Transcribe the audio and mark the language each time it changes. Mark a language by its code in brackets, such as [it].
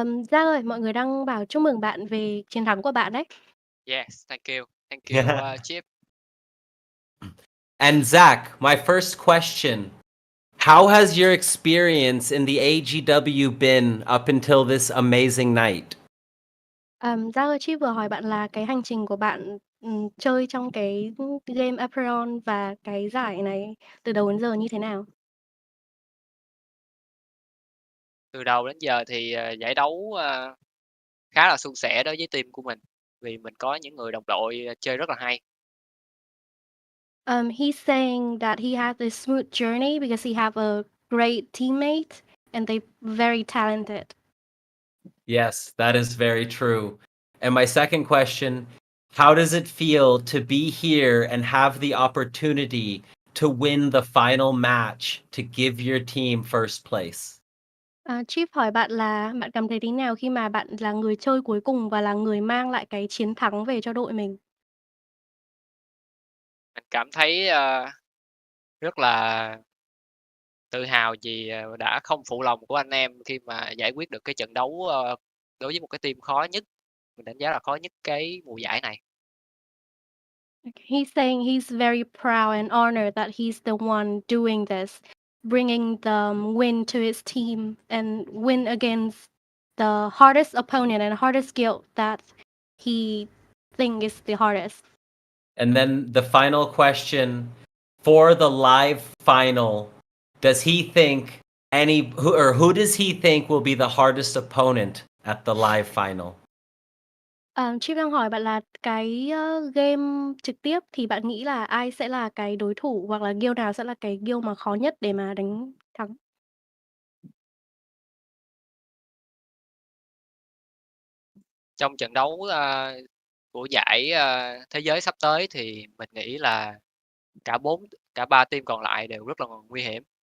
[vi] Giang ơi, mọi người đang bảo chúc mừng bạn về chiến thắng của bạn đấy. [en] Yes, thank you. Thank you, Chip. And Zach, my first question. How has your experience in the AGW been up until this amazing night? [vi] Giang ơi, Chi vừa hỏi bạn là cái hành trình của bạn chơi trong cái game Apeiron và cái giải này từ đầu đến giờ như thế nào? Từ đầu đến giờ thì giải đấu khá là suôn sẻ đối với team của mình vì mình có những người đồng đội chơi rất là hay. [en] He's saying that he had this smooth journey because he have a great teammate and they're very talented. Yes, that is very true. And my second question, how does it feel to be here and have the opportunity to win the final match to give your team first place? [vi] Chip hỏi bạn là bạn cảm thấy thế nào khi mà bạn là người chơi cuối cùng và là người mang lại cái chiến thắng về cho đội mình? Mình cảm thấy rất là tự hào vì đã không phụ lòng của anh em khi mà giải quyết được cái trận đấu đối với một cái team khó nhất. Mình đánh giá là khó nhất cái mùa giải này. [en] He's saying he's very proud and honored that he's the one doing this, bringing the win to his team and win against the hardest opponent and hardest guild that he think is the hardest. And then the final question for the live final, does he think who does he think will be the hardest opponent at the live final? [vi] Chip đang hỏi bạn là cái game trực tiếp thì bạn nghĩ là ai sẽ là cái đối thủ hoặc là guild nào sẽ là cái guild mà khó nhất để mà đánh thắng? Trong trận đấu của giải thế giới sắp tới thì mình nghĩ là cả ba team còn lại đều rất là nguy hiểm.